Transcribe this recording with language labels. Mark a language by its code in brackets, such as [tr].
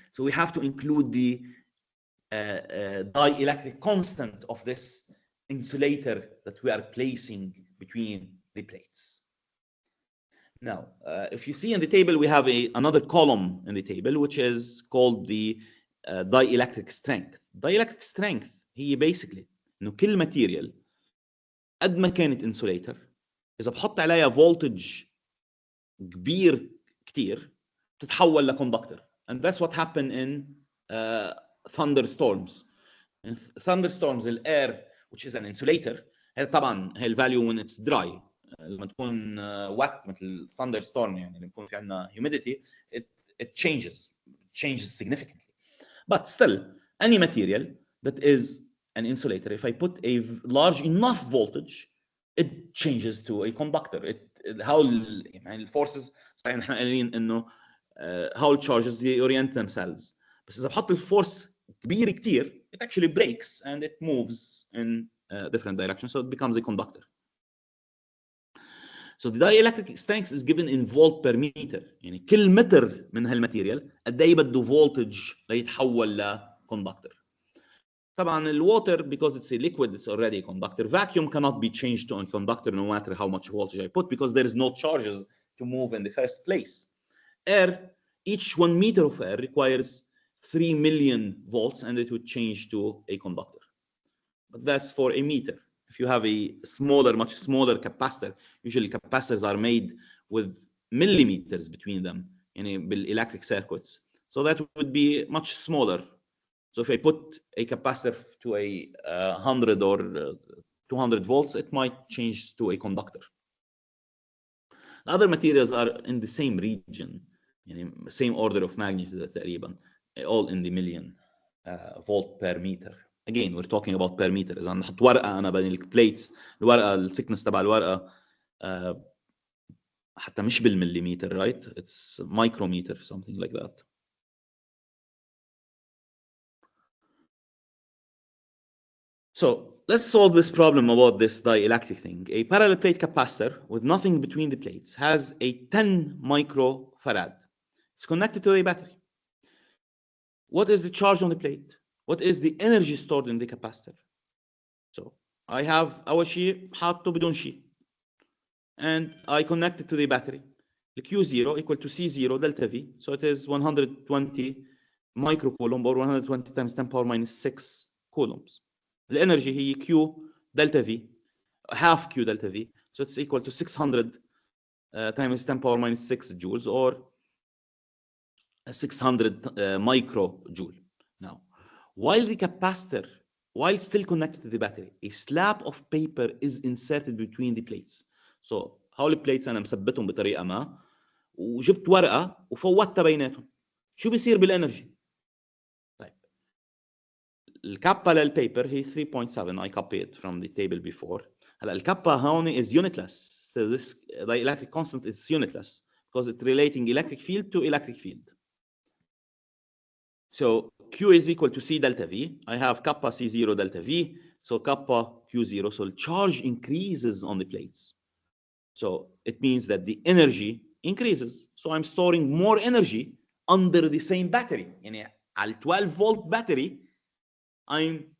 [en] So we have to include the dielectric constant of this insulator that we are placing between the plates. Now, if you see in the table, we have another column in the table, which is called the dielectric strength. [ar] Dielectric strength هي basically إنه كل material قد ما كانت insulator إذا بحط عليها voltage كبير كتير تتحول لكوندكتور. [en] And that's what happened in thunderstorms. In thunderstorms, air, which is an insulator, [ar] هي طبعا هي الفاليو [en] when it's dry. [ar] لما تكون wet مثل thunderstorm يعني لما يكون في عندنا humidity, [en] it changes significantly. But still, any material that is an insulator, if I put a large enough voltage, it changes to a conductor. [ar] how يعني الفورسز صحيح نحن قايلين انه [en] how charges they orient themselves. [ar] بس اذا بحط الفورس كبير كتير, [en] it actually breaks and it moves in different directions, so it becomes a conductor. So the dielectric strength is given in volt per meter. [ar] يعني كل متر من هالماتيريال قد ايه بده voltage ليتحول لكوندكتور. [en] طبعا الwater, because it's a liquid, it's already a conductor. Vacuum cannot be changed to a conductor no matter how much voltage I put, because there is no charges to move in the first place. Air, each 1 meter of air requires 3 million volts, and it would change to a conductor. But that's for a meter. If you have a much smaller capacitor, usually capacitors are made with millimeters between them in electric circuits. So that would be much smaller. So if I put a capacitor to a 100 or 200 volts, it might change to a conductor. The other materials are in the same region, same order of magnitude تقريبا, all in the million volt per meter. Again, we're talking about per meter. [ar] إذا نحط ورقة أنا بين البليتس, الورقة الثيكنس تبع الورقة حتى مش بالمليمتر, right? [en] It's micrometer, something like that. So let's solve this problem about this dielectric thing. A parallel plate capacitor with nothing between the plates has a 10 microfarad. It's connected to a battery. What is the charge on the plate? What is the energy stored in the capacitor? So I have [ar] أول شيء حاطه بدون شيء, [en] and I connect it to the battery. The Q0 equal to C0 delta V. So it is 120 microcoulomb, or 120 times 10 power minus 6 coulombs. The energy هي Q delta V, half Q delta V. So it's equal to 600 times 10 power minus 6 joules, or 600 microjoule. Now, while the capacitor, while still connected to the battery, a slab of paper is inserted between the plates. [ar] So هول البليتس أنا مثبتهم بطريقة ما, وجبت ورقة وفوتها بيناتهم. شو بيصير بالانرجي؟ طيب الكابا للبيبر هي 3.7. [en] I copied from the table before. [ar] هلا الكابا هون [en] is unitless. So this dielectric constant is unitless because it's relating electric field to electric field. So Q is equal to C delta V. I have kappa C0 delta V. So kappa Q0. So the charge increases on the plates. So it means that the energy increases. So I'm storing more energy under the same battery. [ar] يعني على [en] 12 volt battery, I'm